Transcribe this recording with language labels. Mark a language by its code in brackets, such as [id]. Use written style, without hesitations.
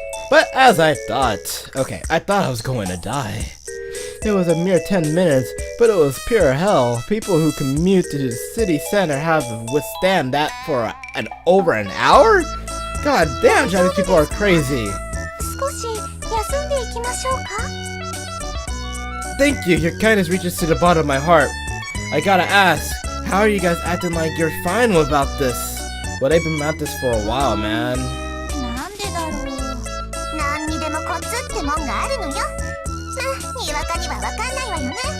[en] But as I thought, okay, I thought I was going to die. It was a mere 10 minutes, but it was pure hell. People who commute to the city center have to withstand that for over an hour? God damn, Chinese people are crazy. [ja] 少し休んでいきましょうか? [en] Thank you, your kindness reaches to the bottom of my heart. I gotta ask, how are you guys acting like you're fine about this? Well, they've been at this for a while, man. [ja] なんでだろう。何にでもコツってもんがあるのよ。まあ、にわかにはわかんないわよね。